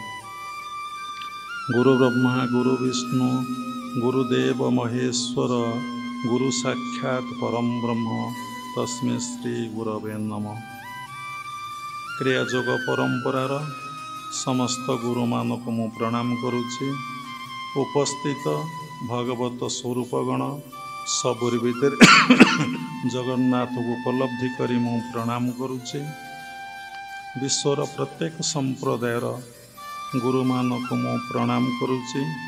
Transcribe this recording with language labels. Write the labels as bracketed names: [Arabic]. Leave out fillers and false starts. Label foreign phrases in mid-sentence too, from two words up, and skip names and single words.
[Sanskrit] गुरुब्रह्मा गुरुविष्णु गुरुदेव महेश्वर गुरु साक्षात् परम ब्रह्म तस्मै श्री गुरवे नमः। [Odia] କ୍ରିୟାଯୋଗ ପରମ୍ପରାର ସମସ୍ତ ଗୁରୁ ମାନଙ୍କ ମୁଁ ପ୍ରଣାମ କରୁଛି। ଉପସ୍ଥିତ ଭଗବତ ସ୍ୱରୂପଗଣ ସବୁରି ଭିତର ଜଗନ୍ନାଥ କୁ ଉପଲବ୍ଧି କରି ମୁଁ ପ୍ରଣାମ କରୁଛି। ବିଶ୍ୱର ପ୍ରତ୍ୟେକ ସମ୍ପ୍ରଦାୟର ଗୁରୁ ମାନଙ୍କ ମୁଁ ପ୍ରଣାମ କରୁଛି।